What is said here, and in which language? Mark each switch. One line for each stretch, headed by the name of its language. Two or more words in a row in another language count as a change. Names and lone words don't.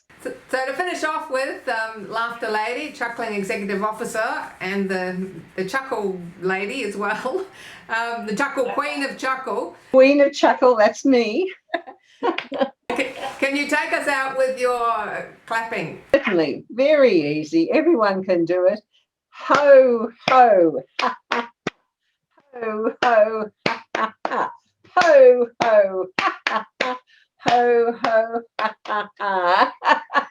English: So to finish off with, Laughter Lady, Chuckling Executive Officer, and the Chuckle Lady as well, the Chuckle Queen of Chuckle. Queen of Chuckle, that's me. Can you take us out with your clapping? Certainly, very easy. Everyone can do it. Ho, ho, ha, ha. Ho, ho, ha, ha, ha. Ho, ho, ha, ha, ha. Ho, ho, ha, ha, ha.